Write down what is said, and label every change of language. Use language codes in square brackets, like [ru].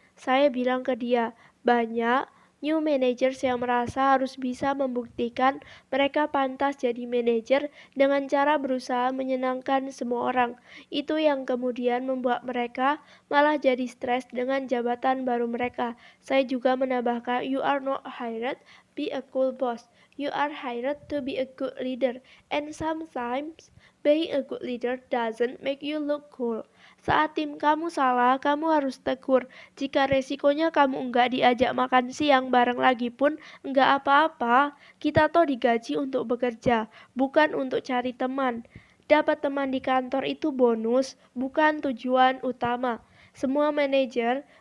[id] Saya bilang ke dia, banyak [en] new managers [id] yang merasa harus bisa membuktikan mereka pantas jadi manajer dengan cara berusaha menyenangkan semua orang. Itu yang kemudian membuat mereka malah jadi stres dengan jabatan baru mereka. Saya juga menambahkan, [en] you are not hired be a cool boss. You are hired to be a good leader. And sometimes being a good leader doesn't make you look cool. [id] Saat tim kamu salah, kamu harus tegur. Jika resikonya kamu enggak diajak makan siang bareng lagi pun enggak apa-apa. Kita toh digaji untuk bekerja, bukan untuk cari teman. Dapat teman di kantor itu bonus, bukan tujuan utama. Semua manajer